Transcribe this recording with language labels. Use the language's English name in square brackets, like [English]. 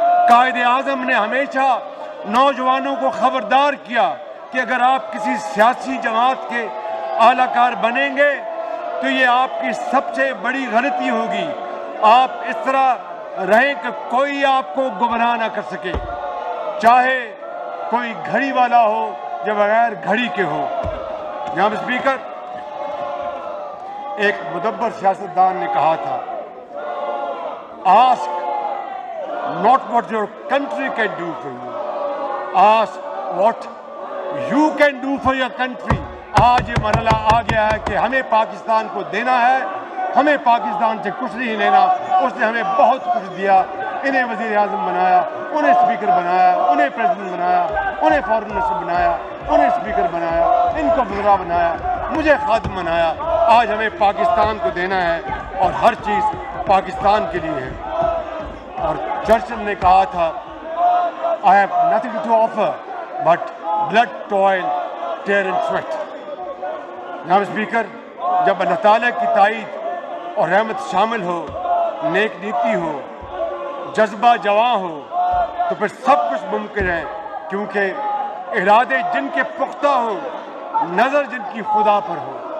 [Urdu] قائد اعظم نے ہمیشہ نوجوانوں کو خبردار کیا کہ اگر آپ کسی سیاسی جماعت کے اعلی کار بنیں گے تو یہ آپ کی سب سے بڑی غلطی ہوگی. آپ اس طرح رہیں کہ کوئی آپ کو گمراہ نہ کر سکے، چاہے کوئی گھڑی والا ہو یا بغیر گھڑی کے ہو. جناب اسپیکر، ایک مدبر سیاستدان نے کہا تھا، [English] ask not what your country [Urdu] can do for you, ask what you can do for your country. آج یہ مرحلہ آ گیا ہے کہ ہمیں پاکستان کو دینا ہے، ہمیں پاکستان سے کچھ نہیں لینا. اس نے ہمیں بہت کچھ دیا، انہیں وزیر اعظم بنایا، انہیں اسپیکر بنایا، انہیں پریزیڈنٹ بنایا، انہیں فارن منسٹر بنایا، انہیں اسپیکر بنایا، ان کو وزراء بنایا، مجھے خادم بنایا. آج ہمیں پاکستان کو دینا ہے اور ہر چیز پاکستان کے لیے ہے. اور چرچل نے کہا تھا، [English] I have nothing to offer but blood, toil, tear and sweat. [Urdu] جناب اسپیکر، جب اللہ تعالیٰ کی تائید اور رحمت شامل ہو، نیک نیتی ہو، جذبہ جواں ہو، تو پھر سب کچھ ممکن ہے. کیونکہ ارادے جن کے پختہ ہوں، نظر جن کی خدا پر ہو.